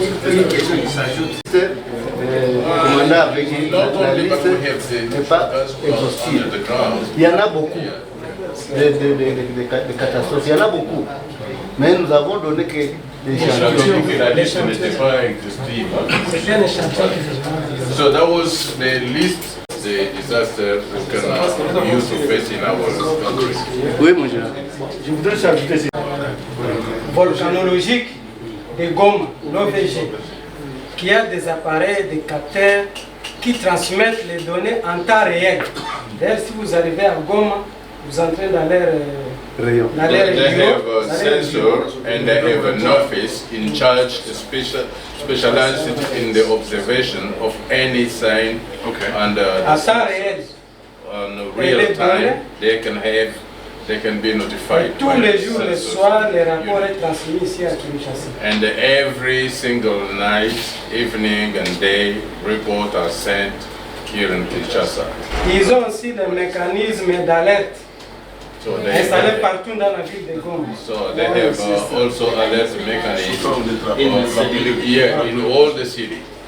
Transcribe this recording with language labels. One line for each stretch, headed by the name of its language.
French: Une question qui s'ajoute. Le commandant avait dit la liste n'est pas exhaustive. Il y en a beaucoup de catastrophes, il y en a beaucoup. Mais nous avons donné que des échantillons. La liste n'était pas exhaustive. C'était un échantillon.
English: So that was the list of the disaster we can use to face in our country.
French: Oui, mon général. Je voudrais s'ajouter Volcanologique de Goma, l'OVG, qui a des appareils, des capteurs qui transmettent les données en temps réel. D'ailleurs, si vous arrivez à Goma, vous entrez dans leur rayon.
English: They have a sensor and they have an office in charge, specialized in the observation of any sign and
French: En temps réel.
English: on real time. They can be notified.
French: Tous les jours, le soir, les rapports sont transmis ici à Kinshasa.
English: And every single night, evening and day, reports are sent here in Kinshasa.
French: Ils ont aussi des mécanismes d'alerte
English: So
French: installés partout dans la ville de Goma.
English: So they have also alert mechanism in all the city.